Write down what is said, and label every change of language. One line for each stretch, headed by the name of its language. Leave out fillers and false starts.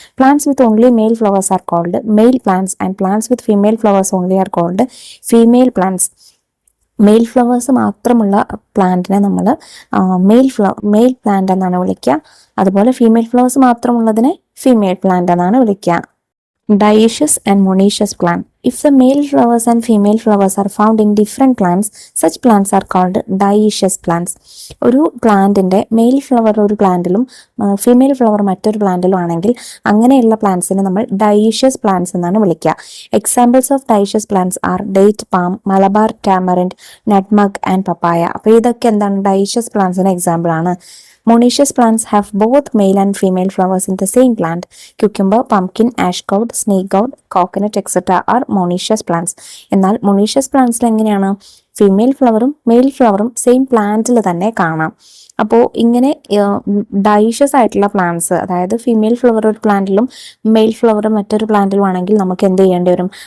English: Plants with only male flowers are called male plants and plants with female flowers only are called female plants.
Malayalam: Mail flowers മാത്രമുള്ള പ്ലാന്റിനെ നമ്മൾ mail plant എന്നാണ് വിളിക്കുക. അതുപോലെ female flowers മാത്രമുള്ളതിനെ female plant എന്നാണ് വിളിക്കുക.
English: Dioecious and monoecious plant. If the male flowers and female flowers are found in different plants, such plants are called dioecious plants.
Malayalam: ഒരു പ്ലാന്റിന്റെ mail flower ഒരു പ്ലാന്റിലും ഫീമെയിൽ ഫ്ലവർ മറ്റൊരു പ്ലാന്റിലും ആണെങ്കിൽ അങ്ങനെയുള്ള പ്ലാന്റ്സിനെ നമ്മൾ dioecious plants എന്നാണ് വിളിക്കുക.
English: Examples of dioecious plants are date palm, Malabar tamarind, nutmeg and papaya.
Malayalam: അപ്പോൾ ഇതൊക്കെ എന്താണ്? dioecious plantsന് എക്സാമ്പിൾ ആണ്.
English: Monoecious plants have both male and female flowers in the same plant. Cucumber, pumpkin, ash gourd, snake gourd, coconut, etc. are monoecious plants.
Malayalam: എന്നാൽ monoecious plantsൽ എങ്ങനെയാണ്? Female ഫ്ലവറും mail ഫ്ലവറും same പ്ലാന്റിൽ തന്നെ കാണാം. അപ്പോൾ ഇങ്ങനെ ഡൈഷ്യസ് ആയിട്ടുള്ള പ്ലാന്റ്സ്, അതായത് ഫീമെയിൽ ഫ്ലവർ ഒരു പ്ലാന്റിലും മെയിൽ ഫ്ലവർ മറ്റൊരു പ്ലാന്റിലും ആണെങ്കിൽ നമുക്ക് എന്ത് ചെയ്യേണ്ടി വരും?